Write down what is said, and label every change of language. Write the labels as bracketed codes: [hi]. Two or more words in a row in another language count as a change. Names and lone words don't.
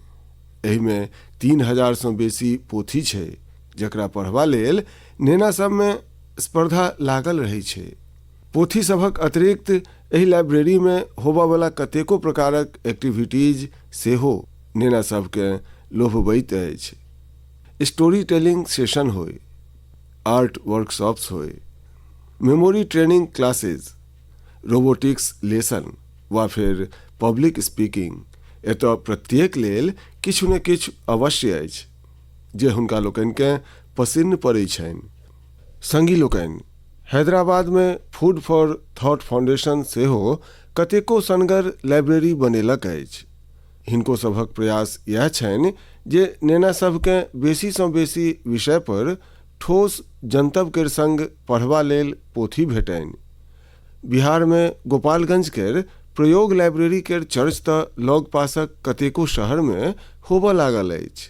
[mai] एहि में 3000 सँ बेसी पोथी छै, जकरा पढ़बा लेल नेना सब में स्पर्धा लागल रहै छै। पोथी सभक अतिरिक्त एहि लाइब्रेरी में होबयवला कतेको प्रकारक एक्टिविटीज सेहो नेना सबके लोभबैत अछि। [en] story telling session [mai] होय, [en] art workshops [mai] होय, [en] memory training classes, robotics lesson [mai] वा फिर [en] public speaking, [mai] एतय प्रत्येक लेल किछु ने किछु अवश्य अछि जे हुनका लोकनिके पसिन्न पड़ैत छनि। संगी लोकनि, हैदराबाद में फूड फॉर थॉट फाउंडेशन सेहो कतेको सनगर लाइब्रेरी बनेलक अछि। हिनको सभक प्रयास इएह छनि जे नेना सबके बेसी सँ बेसी विषय पर ठोस जनतब केर संग पढ़बा लेल पोथी भेटनि। बिहार में गोपालगंज केर प्रयोग लाइब्रेरी केर चर्च तऽ लग पासक कतेको शहर में होबऽ लागल अछि।